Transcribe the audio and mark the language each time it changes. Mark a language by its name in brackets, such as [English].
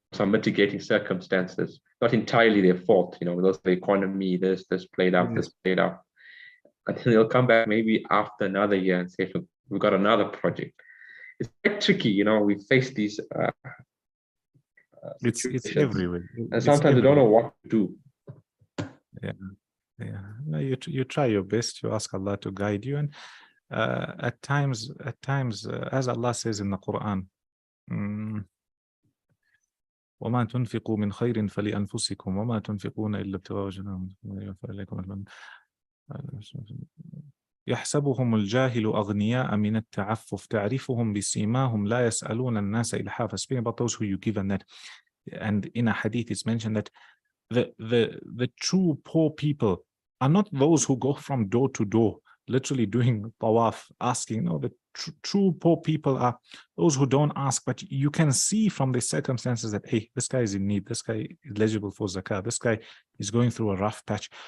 [English] some mitigating circumstances, not entirely their fault, those the economy, this played out, this played out. And then they'll come back maybe after another year and say, look, we've got another project. It's quite tricky, we face these It's situations. everywhere. And It's sometimes we don't know what to do. Yeah. No, you try your best. You ask Allah to guide you, and at times, as Allah says in the Quran, [Arabic] وما تنفقوا من خير فلأنفسكم وما تنفقون إلا ابتغاء وجه الله يحسبهم الجاهل أغنياء من التعفف تعرفهم بسيماهم لا يسألون الناس إلحافا. [English] Speaking about those who you give and in a hadith it's mentioned that the true poor people are not those who go from door to door literally doing tawaf asking. No, the true poor people are those who don't ask, but you can see from the circumstances that, hey, this guy is in need, this guy is eligible for zakah, this guy is going through a rough patch.